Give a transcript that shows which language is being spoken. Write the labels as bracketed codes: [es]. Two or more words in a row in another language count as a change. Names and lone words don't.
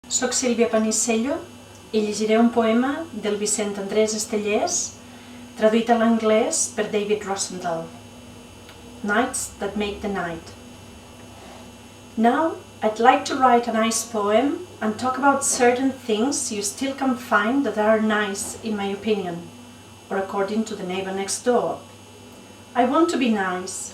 [ca] Soc Sílvia Panissello i llegiré un poema del Vicent Andres Estellés, traduït a l'anglès per David Rosendahl. [en] Nights that make the night. Now, I'd like to write a nice poem and talk about certain things you still can find that are nice in my opinion, or according to the neighbor next door. I want to be nice.